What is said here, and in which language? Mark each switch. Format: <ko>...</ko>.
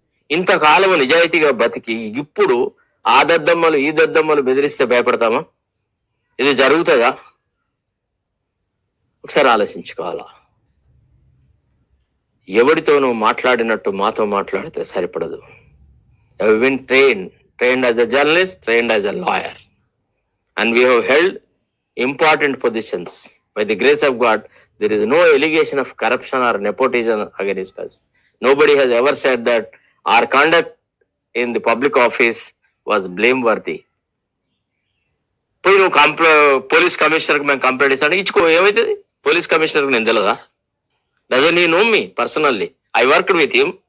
<te>ఇంతకాలం నిజాయితీగా బతికి ఇప్పుడు ఆ దద్దమ్మలు ఈ దద్దమ్మలు బెదిరిస్తే భయపడతామా? ఇది జరుగుతుందా? ఒకసారి ఆలోచించుకోవాలా. ఎవరితో నువ్వు మాట్లాడినట్టు మాతో మాట్లాడితే సరిపడదు.</te> <en>Have been trained as a journalist, trained as a lawyer, and we have held important positions. By the grace of God, there is no allegation of corruption or nepotism against us. Nobody has ever said that our conduct in the public office was blameworthy.</en> <te>పోయి నువ్వు police కమిషనర్కి మేము complaint ఇస్తాను, ఇచ్చుకో. ఏమవుతుంది? Police కమిషనర్కి నేను తెలియదా?</te> <en>Doesn't he know me personally? I worked with him.</en>